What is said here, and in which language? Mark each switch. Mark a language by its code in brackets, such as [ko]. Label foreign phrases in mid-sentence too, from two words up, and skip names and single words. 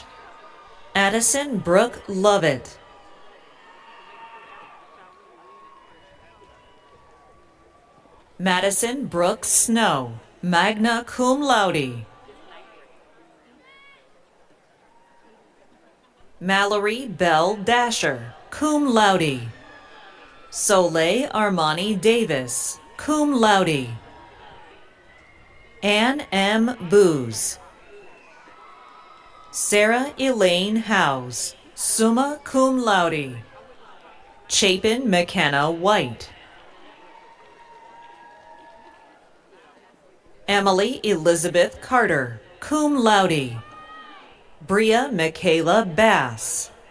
[en] Addison Brooke Lovett. Madison Brooke Snow, [la] magna cum laude. [en] Mallory Bell Dasher, [la] cum laude. [en] Soleil Armani Davis, [la] cum laude. [en] Ann M. Booz. Sarah Elaine Howes, [la] summa cum laude. [en] Chapin McKenna White. Emily Elizabeth Carter, [la] cum laude. [en] Bria Michaela Bass.